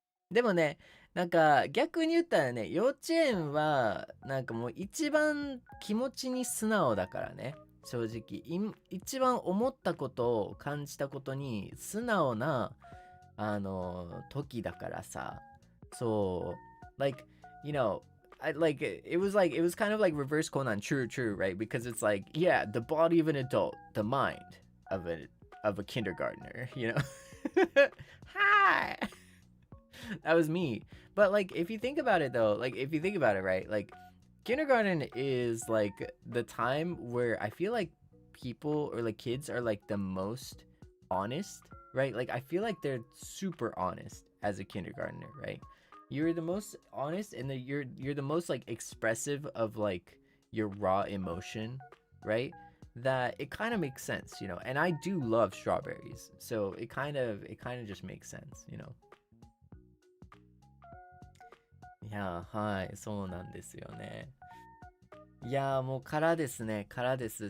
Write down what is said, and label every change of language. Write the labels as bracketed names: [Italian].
[Japanese] でもね、なんか逆に言ったらね、幼稚園はなんかもう一番気持ちに素直だからね。正直一番思ったことを感じたことに素直な時だからさ。 [English] そう、like you know, I like it was kind of like reverse Conan, true, right? Because it's like, yeah, the body of an adult, the mind of a kindergartner, you know. Hi. That was me. But like if you think about it though, like if you think about it, right? Like kindergarten is like the time where I feel like people or like kids are like the most honest, right? Like I feel like they're super honest as a kindergartner, right? You're the most honest and you're the most like expressive of like your raw emotion, right? That it kind of makes sense, you know. And I do love strawberries, so it kind of just makes sense, you know. [Japanese] いやー、はい、そうなんですよね。いやー、もうからですね、からです。